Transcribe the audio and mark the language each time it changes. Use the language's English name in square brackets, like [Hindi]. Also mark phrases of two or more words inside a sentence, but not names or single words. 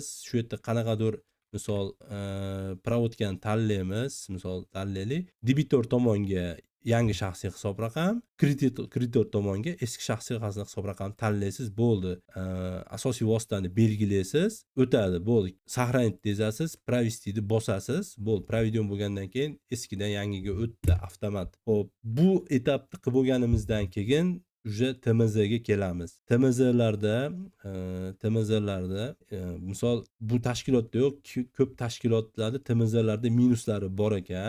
[Uzbek] Shu yerda qanaqadir misol provodkani tanlaymiz. Misol tanlaylik. Debitor tomonga yangi shaxsiy hisob raqam, kreditor tomonga eski shaxsiy hisob raqam tanlaysiz, bo'ldi. Asosiy vositani belgilaysiz, o'tadi, bo'ldi. Сохранить dezasiz, провести'ni bosasiz, bo'ldi. Проведен bo'lgandan keyin eskidan yangiga o'tdi avtomat. Xo'p, bu etapni qilib bo'lganimizdan keyin уже TMZga kelamiz. TMZlarda misol bu tashkilotda yo'q, ko'p tashkilotlarda TMZlarda minuslari bor ekan.